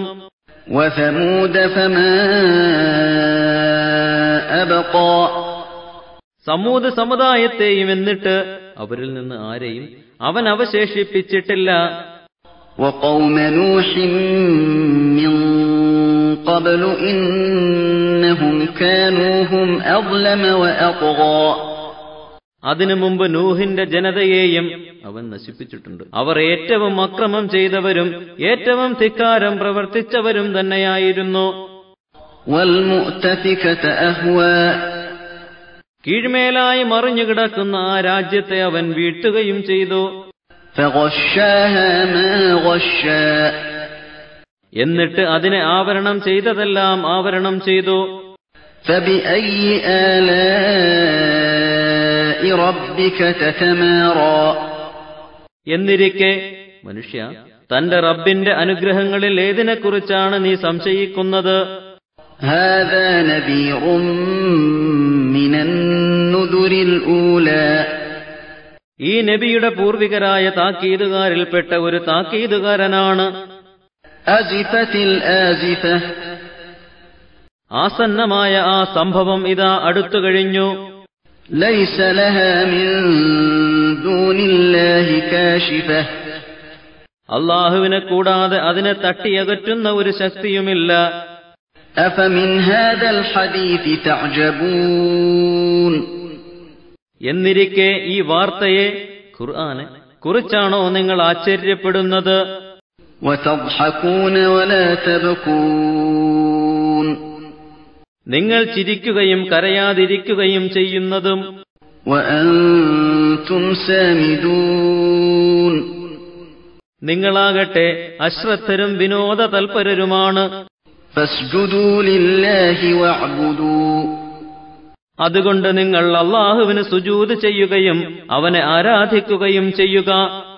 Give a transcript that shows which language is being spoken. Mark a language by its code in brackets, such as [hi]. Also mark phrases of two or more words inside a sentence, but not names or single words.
[ar] وثمود فما أبقى [ml] സമൂദ് സമുദായത്തെയും എന്നിട്ട് അവരിൽ നിന്ന് ആരെയും അവൻ അവശേഷിപ്പിച്ചിട്ടില്ല. [ar] وقوم نوح من قبل إنهم كانوا هم أظلم وأطغى [ml] അതിനു മുമ്പ് നൂഹിന്റെ ജനതയെയും അവൻ നശിപ്പിച്ചിട്ടുണ്ട്. അവർ ഏറ്റവും അക്രമം ചെയ്തവരും ഏറ്റവും ധിക്കാരം പ്രവർത്തിച്ചവരും തന്നെയായിരുന്നു. [ar] والمؤتفكة أهوى [ml] കീഴ്മേലായി മറിഞ്ഞുകിടക്കുന്ന ആ രാജ്യത്തെ അവൻ വീഴ്ത്തുകയും ചെയ്തു. [ar] فغشاها ما غشا [ml] എന്നിട്ട് അതിനെ ആവരണം ചെയ്തതെല്ലാം ആവരണം ചെയ്തു. [ar] فبأي آلاء ربك تتمارى [ml] എന്നിരിക്കെ മനുഷ്യ തന്റെ റബ്ബിന്റെ അനുഗ്രഹങ്ങളിൽ ഏതിനെക്കുറിച്ചാണ് നീ സംശയിക്കുന്നത്? [ar] هذا نذير من النذر الأولى [ml] ഈ നബിയുടെ പൂർവികരായ താക്കീതുകാരിൽപ്പെട്ട ഒരു താക്കീതുകാരനാണ്. [ar] أزفت الآزفة [ml] ആസന്നമായ ആ സംഭവം ഇതാ അടുത്തു കഴിഞ്ഞു. [ar] ليس لها من دون الله كاشفة [ml] അള്ളാഹുവിനെ കൂടാതെ അതിനെ തട്ടിയകറ്റുന്ന ഒരു ശക്തിയുമില്ല. [ar] أفمن هذا الحديث تعجبون [ml] എന്നിരിക്കെ ഈ വാർത്തയെ ഖുർആനെ കുറിച്ചാണോ നിങ്ങൾ ആശ്ചര്യപ്പെടുന്നത്? [ar] وتضحكون ولا تبكون [ml] നിങ്ങൾ ചിരിക്കുകയും കരയാതിരിക്കുകയും ചെയ്യുന്നതും. [ar] وأنتم سامدون [ml] നിങ്ങളാകട്ടെ അശ്രദ്ധരും വിനോദ തൽപരരുമാണ്. [ar] فاسجدوا لله واعبدوا [ml] അതുകൊണ്ട് നിങ്ങൾ അല്ലാഹുവിന് സുജൂദ് ചെയ്യുകയും അവനെ ആരാധിക്കുകയും ചെയ്യുക.